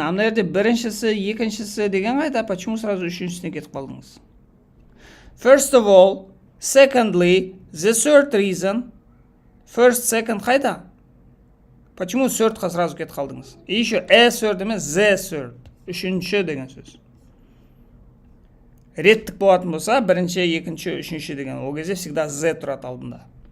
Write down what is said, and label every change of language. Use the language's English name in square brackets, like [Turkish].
[Kazakh] А мына жерде біріншісі, екіншісі деген қайда? [Russian] Почему сразу [Kazakh] үшіншісіне кетіп қалдыңыз? [English] First of all, secondly, the third reason. First, second [Kazakh] қайда? [Russian] Почему thirdқа сразу [Kazakh] кетіп қалдыңыз? [Russian] И еще [English] third [Kazakh] емес, [English] the third. [Kazakh] Үшінші деген сөз. Реттік болатын болса, бірінші, екінші, үшінші деген. [Russian] Ол кезде всегда [Kazakh] the тұрады алдында.